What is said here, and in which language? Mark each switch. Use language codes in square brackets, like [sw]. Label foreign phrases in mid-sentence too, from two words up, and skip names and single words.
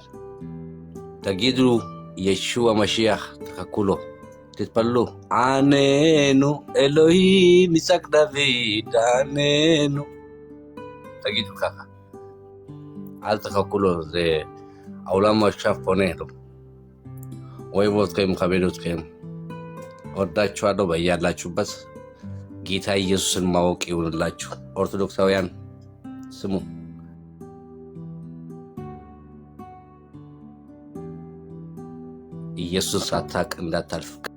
[he] תגידו ישוע משיח, תחכו לו, תתפללו, עננו אלוהים יצחק דוד, עננו, תגידו ככה, אל תחכו לו, זה העולם עכשיו פונה לו. אוהב אתכם, מכבד אתכם, [am] ወዳችኋለሁ በያላችሁበት። ጌታ ኢየሱስን ማወቅ ይሁንላችሁ። ኦርቶዶክሳውያን ስሙ፣ ኢየሱስ ሳታውቅ እንዳታልፍ።